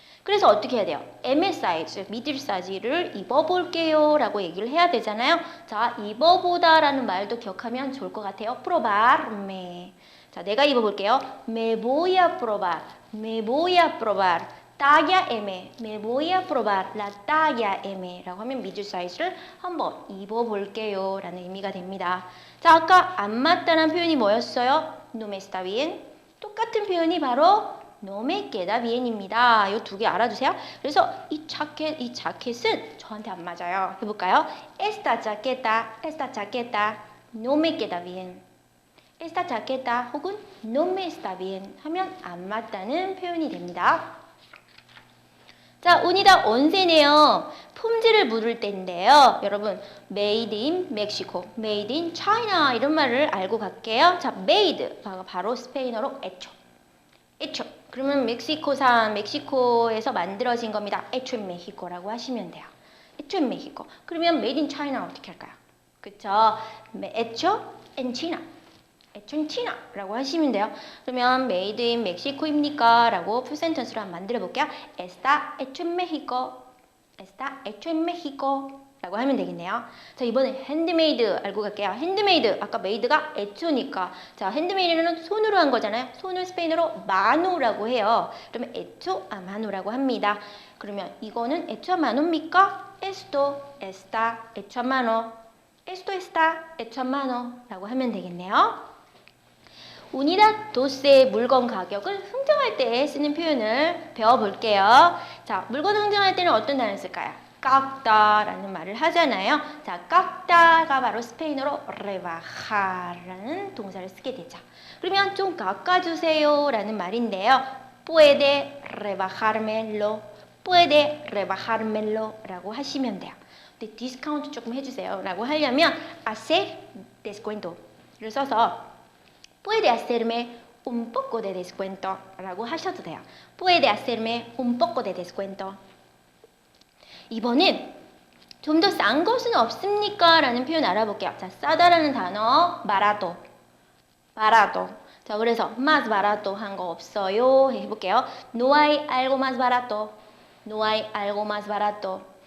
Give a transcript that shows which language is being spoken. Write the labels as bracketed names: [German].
[Korean] 그래서 어떻게 해야 돼요? MS 사이즈, 미들 사이즈를 입어볼게요 라고 얘기를 해야 되잖아요. 자, 입어보다 라는 말도 기억하면 좋을 것 같아요. probarme. 자, 내가 입어볼게요. [Spanish] Me voy a probar. Me voy a probar. talla M. Me voy a probar la talla M. [Korean] 라고 하면 미들 사이즈를 한번 입어볼게요 라는 의미가 됩니다. 자, 아까 안 맞다는 표현이 뭐였어요? [Spanish] No me está bien. [Korean] 똑같은 표현이 바로 [Spanish] no me queda bien [Korean] 입니다. 이 두 개 알아두세요. 그래서 이 자켓은 저한테 안 맞아요. 해볼까요? [Spanish] Esta chaqueta no me queda bien. Esta chaqueta [Korean] 혹은 [Spanish] no me está bien [Korean] 하면 안 맞다는 표현이 됩니다. 자, 운이다 온세네요. 품질을 물을 때인데요. 여러분, made in Mexico, made in China 이런 말을 알고 갈게요. 자, made 바로 스페인어로 hecho. 그러면 멕시코에서 만들어진 겁니다. [Spanish] hecho en Mexico [Korean] 라고 하시면 돼요. hecho en Mexico. 그러면 [English] made in China [Korean] 어떻게 할까요? 그쵸? [Spanish] hecho en China. hecho en China [Korean] 라고 하시면 돼요. 그러면 made in Mexico입니까? 라고 풀센텐스로 한번 만들어 볼게요. [Spanish] Está hecho en Mexico. Está hecho en Mexico. [Korean] 라고 하면 되겠네요. 자, 이번에 핸드메이드 알고 갈게요. 핸드메이드, 아까 메이드가 에초니까. 자, 핸드메이드는 손으로 한 거잖아요. 손을 스페인어로 마노라고 해요. 그러면 에초 아 마노라고 합니다. 그러면 이거는 에초 아 마노입니까? [Spanish] Esto está hecho a mano. Esto está hecho a mano [Korean] 라고 하면 되겠네요. 우니다 도스의 물건 가격을 흥정할 때 쓰는 표현을 배워볼게요. 자, 물건 흥정할 때는 어떤 단어를 쓸까요? 깎다라는 말을 하잖아요. 자, 깎다가 바로 스페인어로 rebajar라는 동사를 쓰게 되죠. 그러면 좀 깎아주세요 라는 말인데요. [Spanish] puede rebajármelo, puede rebajármelo [Korean] 라고 하시면 돼요. 근데 디스카운트 조금 해주세요 라고 하려면 hacer descuento를 써서 [Spanish] puede hacerme un poco de descuento [Korean] 라고 하셔도 돼요. [Spanish] puede hacerme un poco de descuento. [Korean] 이번엔 좀 더 싼 것은 없습니까? 라는 표현 알아볼게요. 자, 싸다라는 단어 barato. 자, 그래서 más barato 한 거 없어요. 해볼게요. [Spanish] No hay algo más barato. No hay algo más barato.